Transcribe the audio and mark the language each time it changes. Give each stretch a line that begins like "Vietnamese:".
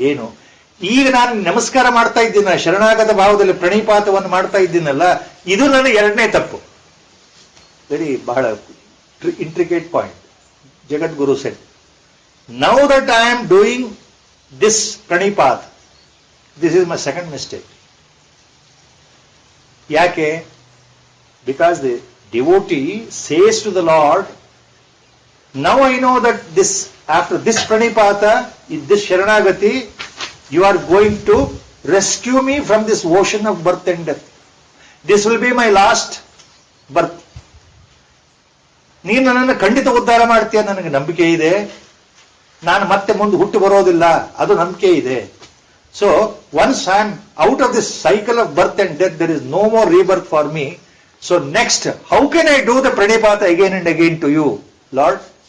Kannada: ಏನು, ಈಗ ನಾನು ನಮಸ್ಕಾರ ಮಾಡ್ತಾ ಇದ್ದೀನ, ಶರಣಾಗತ ಭಾವದಲ್ಲಿ ಪ್ರಣಿಪಾತವನ್ನು ಮಾಡ್ತಾ ಇದ್ದೀನಲ್ಲ, ಇದು ನನ್ನ 2ನೇ ತಪ್ಪು.
English: Very ಬಹಳ intricate point. Jagadguru said, now that I am doing this pranipat, this is my second mistake.
Kannada: ಯಾಕೆ?
English: Because the devotee says to the lord, now I know that after this pranipata, this sharanagati, you are going to rescue me from this ocean of birth and death. This will be my last birth.
Kannada: ನೀನು ನನ್ನನ್ನು ಖಂಡಿತ ಉದ್ಧಾರ ಮಾಡ್ತೀಯ, ನನಗೆ ನಂಬಿಕೆ ಇದೆ. ನಾನು ಮತ್ತೆ ಮುಂದೆ ಹುಟ್ಟು ಬರೋದಿಲ್ಲ, ಅದು ನಂಬಿಕೆ ಇದೆ.
English: So once I am out of this cycle of birth and death, there is no more rebirth for me. So next, how can I do the pranipata again and again to you, lord?